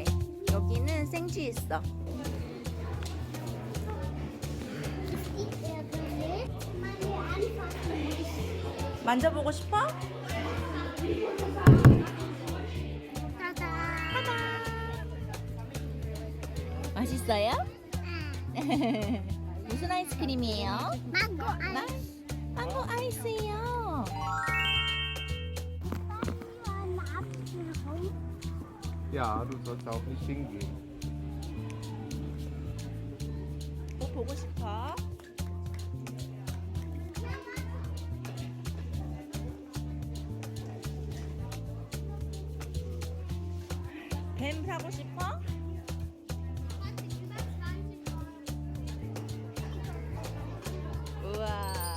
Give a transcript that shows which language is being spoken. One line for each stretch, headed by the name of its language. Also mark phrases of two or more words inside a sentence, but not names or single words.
Korean: 여기는 생쥐 있어. 만져보고 싶어? 맛있어요? 무슨 아이스크림이에요? 망고 아이스예요.
German: Ja, du sollst auch nicht hingehen.
Korean: 뭐 보고 싶어? 뱀 사고 싶어? 우와.